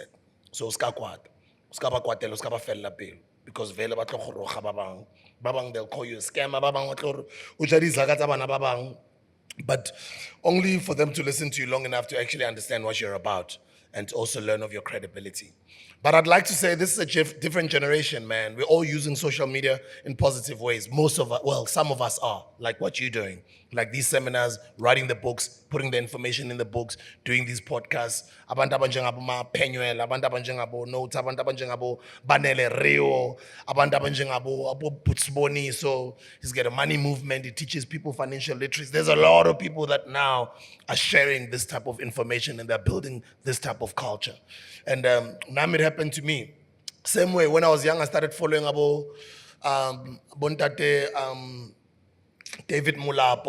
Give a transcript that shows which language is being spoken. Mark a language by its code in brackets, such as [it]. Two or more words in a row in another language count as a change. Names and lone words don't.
[en] So because they'll call you a scammer, but only for them to listen to you long enough to actually understand what you're about and to also learn of your credibility. But I'd like to say this is a different generation, man. We're all using social media in positive ways. Most of us, well, some of us are, like what you're doing. Like these seminars, writing the books, putting the information in the books, doing these podcasts. [zu] Abantu abanjengabo Ma-Penuel, abantu abanjengabo Notes, abantu abanjengabo Banele Rio, abantu abanjengabo Abo Putsboni. [en] So he's got a money movement. He teaches people financial literacy. There's a lot of people that now are sharing this type of information and they're building this type of culture. And now it happened to me. Same way, when I was young, I started following Bontate David Mulapo,